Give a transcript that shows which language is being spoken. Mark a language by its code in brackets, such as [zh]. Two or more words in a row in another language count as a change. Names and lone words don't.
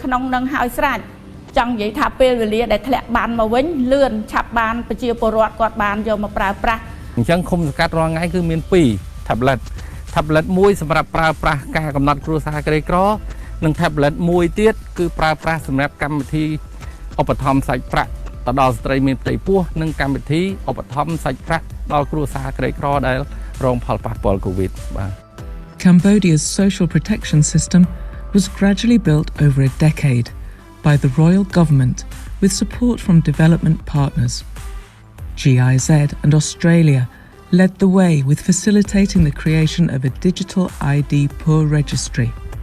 [km] ក្នុងនឹងហើយស្រេចចង់និយាយថាពេលវេលាដែលធ្លាក់បានមកវិញលឿនឆាប់បានប្រជាពលរដ្ឋគាត់បានយកមកប្រើប្រាស់អញ្ចឹងឃុំសង្កាត់រាល់ថ្ងៃគឺមាន2 tablet មួយសម្រាប់ប្រើប្រាស់ការកំណត់គ្រួសារក្រីក្រនិង tablet មួយទៀតគឺប្រើប្រាស់សម្រាប់កម្មវិធីឧបត្ថម្ភសាច់ប្រាក់ទៅដល់ស្ត្រីមានផ្ទៃពោះនិងកម្មវិធីឧបត្ថម្ភសាច់ប្រាក់ដល់គ្រួសារក្រីក្រដែលរងផលប៉ះពាល់ COVID បាទ [en] Cambodia's social protection system was gradually built over a decade by the royal government with support from development partners. GIZ and Australia led the way with facilitating the creation of a digital ID poor registry.